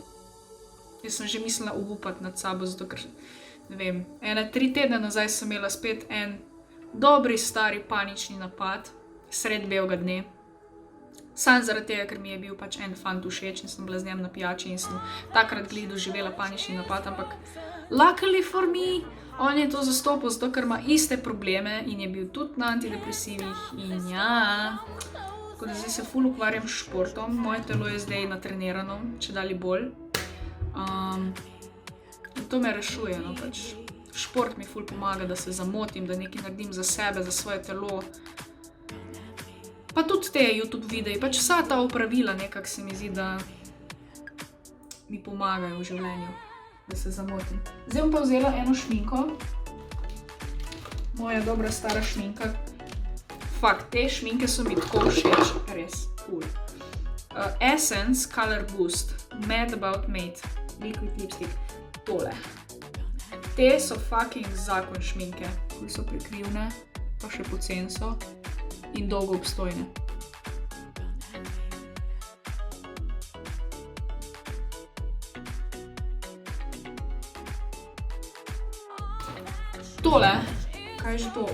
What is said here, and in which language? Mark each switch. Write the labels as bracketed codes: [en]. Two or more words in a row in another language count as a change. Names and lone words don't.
[sl] Jaz sem že mislila obupati nad sabo, zato ker, ne vem, 3 tedne nazaj sem imela spet en dobri stari panični napad, sred belega dne. Sam zaradi tega, ker mi je bil pač en fant všeč in sem bila z njem na pijači in sem takrat glih doživela panični napad, ampak [en] luckily for me, [sl] on je to zastopil, zato ker ima iste probleme in je bil tudi na antidepresivih in ja. Tako da zdaj se ful ukvarjam s športom, moje telo je zdaj natrenirano, čedalje bolj. In to me rešuje, pač. Šport mi ful pomaga, da se zamotim, da nekaj naredim za sebe, za svoje telo. Pa tudi te YouTube videi, pač vsa ta opravila nekako se mi zdi, da mi pomagajo v življenju, da se zamotim. Zdaj bom pa vzela eno šminko, moja dobra stara šminka. Fakt, te šminke so mi tako všeč, res, cool. Essence Color Boost, Mad About Mate, liquid lipstick. tole. Te so fucking zakon šminke, ki so prekrivne, pa še poceni so in dolgo obstojne. Tole, kaj je že to?